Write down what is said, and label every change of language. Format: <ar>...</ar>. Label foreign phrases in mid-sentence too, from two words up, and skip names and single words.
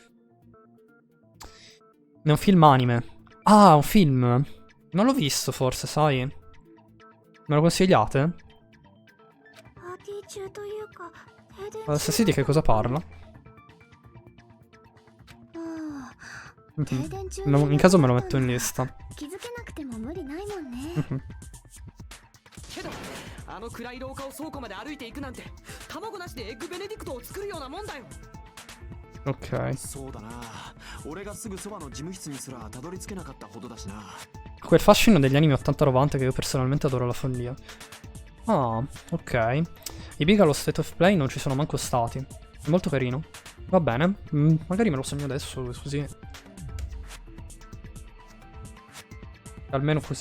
<it>È un film anime. Ah, un film. Non l'ho visto forse, sai? Me lo consigliate? Se sì, di che cosa parla? In caso me lo metto in lista.</it> <ja>けどあの暗い廊下を倉庫まで歩いていくなんて卵なしでエッグベネディクトを作るようなもんだよ。</ja> <it>Ok.</it> <ja>そうだな。俺がすぐそばの事務室にすらたどり着けなかったほどだしな。</ja> <it>Quel fascino degli anime 80-90 che io personalmente adoro la follia. Ah, ok. I big allo State of Play non ci sono manco stati. È molto carino. Va bene. Magari me lo segno adesso, così. Almeno così.</it>